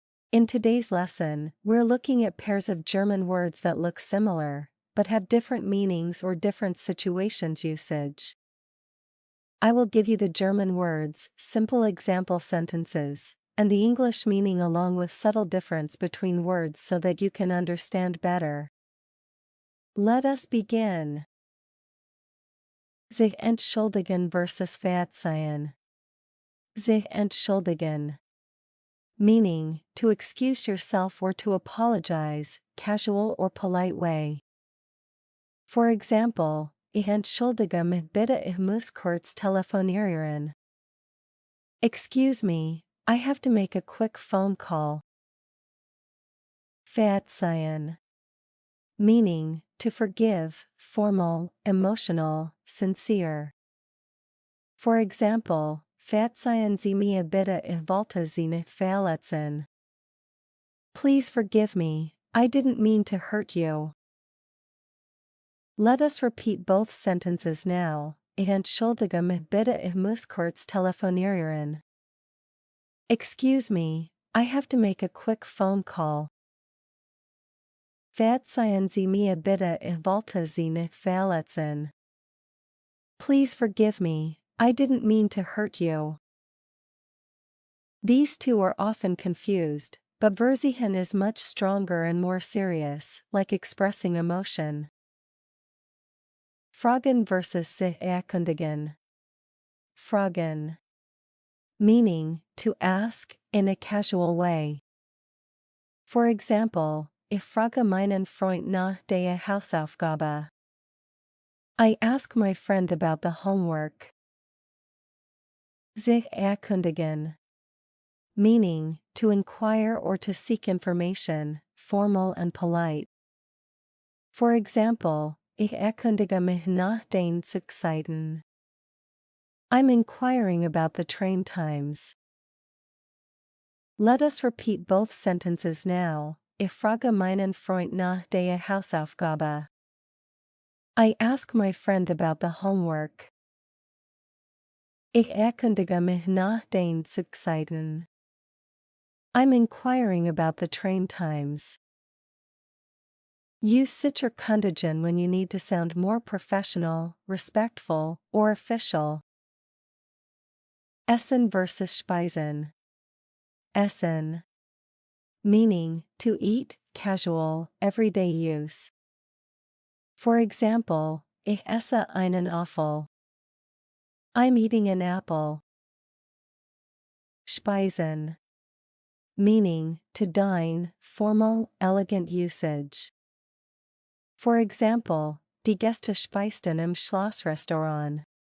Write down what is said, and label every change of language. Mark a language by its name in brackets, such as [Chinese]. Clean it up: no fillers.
[English] In today's lesson, we're looking at pairs of German words that look similar, but have different meanings or different situations usage. I will give you the German words, simple example sentences, and the English meaning along with subtle difference between words so that you can understand better. Let us begin. [German] Sich entschuldigen versus verzeihen. Sich entschuldigen. [English] Meaning, to excuse yourself or to apologize, casual or polite way. For example, [German] ich entschuldige mich bitte, ich muss kurz telefonieren. [English] Excuse me, I have to make a quick phone call. Verzeihen. Meaning, to forgive, formal, emotional, sincere. For example, [German] verzeihen Sie mir bitte, ich wollte Sie nicht verletzen. [English] Please forgive me, I didn't mean to hurt you. Let us repeat both sentences now. [German] Ich entschuldige mich bitte, ich muss kurz telefonieren. [English] Excuse me, I have to make a quick phone call. [German] Verzeihen Sie mir bitte, ich wollte Sie nicht verletzen. [English] Please forgive me, I didn't mean to hurt you. These two are often confused, but verzeihen is much stronger and more serious, like expressing emotion. [German] Fragen versus sich erkundigen. Fragen. [English] Meaning, to ask, in a casual way. For example, [German] ich frage meinen Freund nach der Hausaufgabe. [English] I ask my friend about the homework. Sich erkundigen. Meaning, to inquire or to seek information, formal and polite. For example, [German] ich erkundige mich nach den Zugzeiten. [English] I'm inquiring about the train times. Let us repeat both sentences now. [German] Ich frage meinen Freund nach der Hausaufgabe. [English] I ask my friend about the homework. [German] Ich erkundige mich nach den Zugzeiten. [English] I'm inquiring about the train times. Use sich erkundigen when you need to sound more professional, respectful, or official. [German] Essen versus speisen. Essen. [English] Meaning, to eat, casual, everyday use. For example, [German] ich esse einen Apfel. [English] I'm eating an apple. Speisen. Meaning, to dine, formal, elegant usage. For example, [German] die Gäste speisten im Schlossrestaurant.